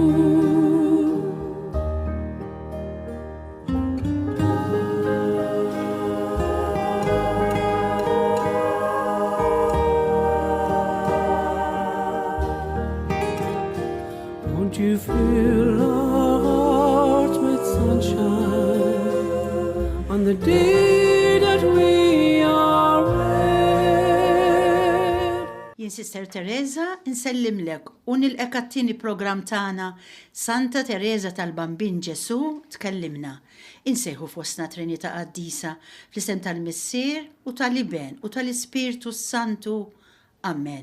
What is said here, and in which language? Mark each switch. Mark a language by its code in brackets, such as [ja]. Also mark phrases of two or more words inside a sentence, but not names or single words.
[en] Won't you fill our hearts with sunshine on the day that we are wed? [mt] Jien Sister Teresa insellimlek u nilqek għat-tieni programm tagħna Santa Teresa tal-Bambin Ġesu tkellimna. Insejħu fostna Trinità Qaddisa fl-isem tal-Missier u tal-Iben u tal-Ispirtu Santu. Amen.